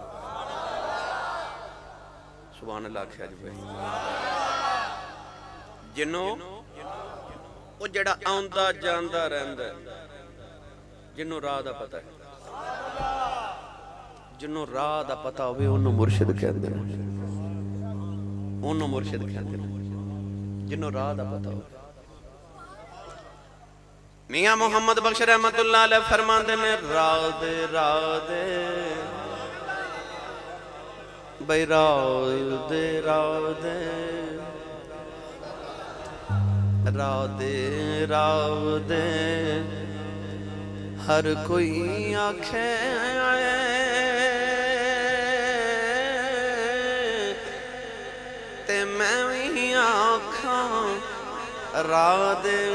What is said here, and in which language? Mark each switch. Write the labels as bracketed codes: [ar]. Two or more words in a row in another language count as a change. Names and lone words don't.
[pa] ਸੁਭਾਨ ਅੱਲਾਹ ਆਖਿਆ ਜੀ ਭਾਈ ਜਿਹਨੂੰ ਉਹ ਜਿਹੜਾ ਆਉਂਦਾ ਜਾਂਦਾ ਰਹਿੰਦਾ ਜਿਹਨੂੰ ਰਾਹ ਦਾ ਪਤਾ ਹੈ। ਜਿਹਨੂੰ ਰਾਹ ਦਾ ਪਤਾ ਹੋਵੇ ਉਹਨੂੰ ਮੁਰਸ਼ਿਦ ਕਹਿੰਦੇ ਨੇ, ਉਹਨੂੰ ਮੁਰਸ਼ਿਦ ਕਹਿੰਦੇ ਨੇ ਜਿਹਨੂੰ ਰਾਹ ਦਾ ਪਤਾ ਹੋਵੇ। میاں محمد بخش رحمۃ اللہ علیہ فرماتے نے راہ دے بھائی راہ دے ہر کوئی آکھے تے میں بھی آکھاں راہ دے